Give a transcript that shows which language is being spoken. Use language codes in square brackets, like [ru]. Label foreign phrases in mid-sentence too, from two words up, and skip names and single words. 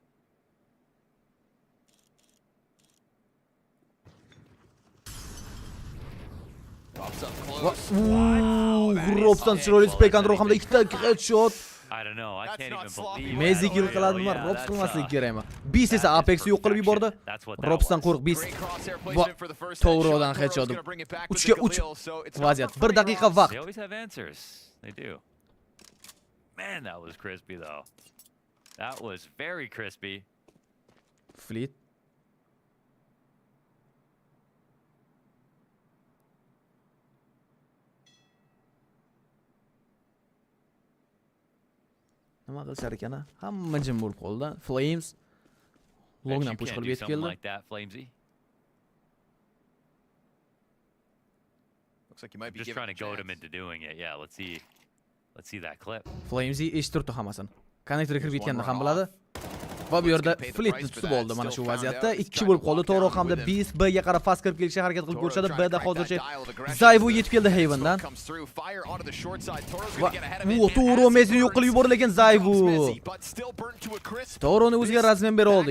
[en] Pops up close. [uz] Robsdan chiroyli [en] spray control [uz] hamda ikkita headshot. [en] I don't know. I can't even believe. [uz] Mezi kill qiladimi? Robs qilmaslik kerakmi? Beast esa Apex'i yo'q qilib yubordi. Robsdan qo'rq Beast. To'g'ridan headshot. 3 ga 3 vaziyat. 1 daqiqa vaqt. [en] They always have answers. They do. Man, that was crispy though. That was very crispy. Fleet. [uz] Nima qilishar ekan? Hamma jim bo'lib qoldi. Flames longdan push qilib yetib keldi. [en] Like that, Flamesy. Looks like you might be Just trying to goad him into doing it. Yeah, let's see that clip. [uz] Flamesy eshittirdi hammasini. Konnektorga kirib ketganini ham biladi. Va bu yerda Fleetni tutib oldi mana shu vaziyatda. 2 bo'lib qoldi. To'g'ri hamda Beast B'ga qarab fast kirib kelishga harakat qilib ko'rishadi. B'da hozircha Zayvu yetib keldi Havendan. Va To'g'ri Messi yo'q qilib yubordi, lekin Zayvu To'g'rini o'ziga razmen bera oldi.